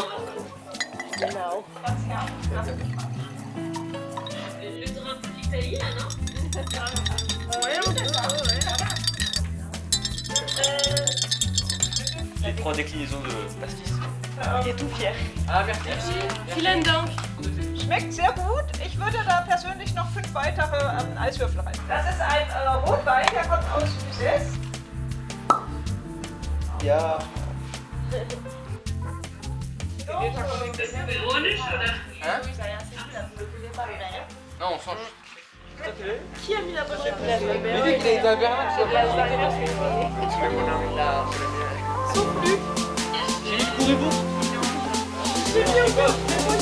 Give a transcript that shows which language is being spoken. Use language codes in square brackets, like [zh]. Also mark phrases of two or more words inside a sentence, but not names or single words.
[de] Genau. [fr] Le drapeau de l'Italie, là, non? Ouais, on peut. Les 3 déclinaisons de pastis. Il est tout fier. Ah, merci. [de] Vielen Dank. Schmeckt sehr gut. Ich würde da persönlich noch 5 weitere Eiswürfel rein. Das ist ein Rotwein, der kommt aus Uzes. Ja. Ironisch, oder? [fr] Hein? Non, on change. Qui a mis la bonne réponse? Mais dès qu'il a été à Berlin, C'est pas la j'ai mis le courribourg. J'ai mis encore.